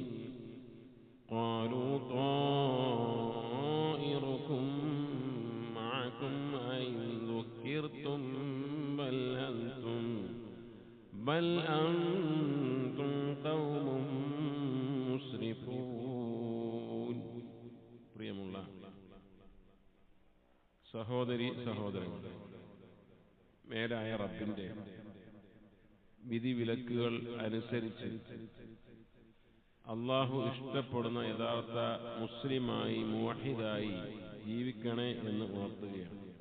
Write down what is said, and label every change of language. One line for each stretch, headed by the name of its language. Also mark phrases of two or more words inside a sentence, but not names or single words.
Arabic: قالوا طائركم معكم أئن ذكرتم بل أنتم قوم مسرفون.
Malayalam: പ്രിയമുള്ള സഹോദരി സഹോദരങ്ങളെ, മേലായ റബ്ബിന്റെ വിധിവിലക്കുകൾ അനുസരിച്ച് അള്ളാഹു ഇഷ്ടപ്പെടുന്ന യഥാർത്ഥ മുസ്ലിമായി മുവഹിദായി ജീവിക്കണേ എന്ന് ഓർത്തുകയാണ്.